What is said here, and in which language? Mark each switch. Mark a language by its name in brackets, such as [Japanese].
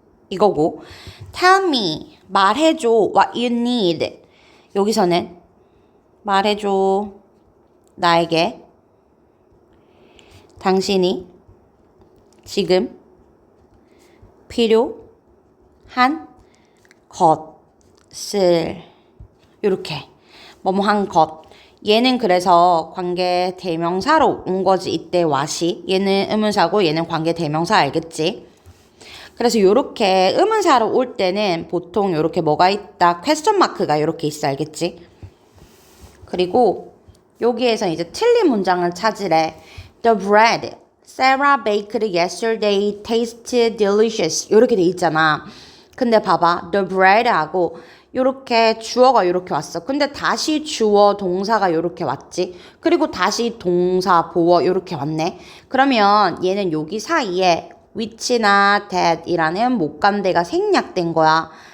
[Korean] 이거고 [English] tell me [Korean] 말해줘 [English] what you need [Korean] 여기서는 말해줘 나에게 당신이 지금 필요한 것을 이렇게 뭐뭐한 것 얘는 그래서 관계 대명사로 온 거지 이때 what이 얘는 의문사고 얘는 관계 대명사 알겠지? 그래서 요렇게 의문사로 올 때는 보통 요렇게 뭐가 있다 퀘스천 마크가 요렇게 있어 알겠지? 그리고 여기에서 이제 틀린 문장을 찾으래. [English] The bread Sarah baked yesterday tasted delicious. [Korean] 이렇게 돼 있잖아. 근데 봐봐. The bread하고 요렇게 주어가 요렇게 왔어. 근데 다시 주어 동사가 요렇게 왔지. 그리고 다시 동사 보어 요렇게 왔네. 그러면 얘는 여기 사이에 which나 that이라는 목간대가 생략된 거야.